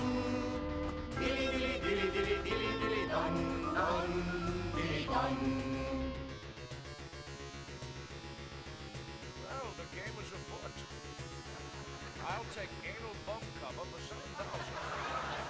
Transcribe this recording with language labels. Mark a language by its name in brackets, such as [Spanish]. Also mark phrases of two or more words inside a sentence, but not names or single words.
[English] Tili, tili, tili, tili, tili, tili, don, don, tili, don. Well, the game is afoot. I'll take anal bum cover for 7,000.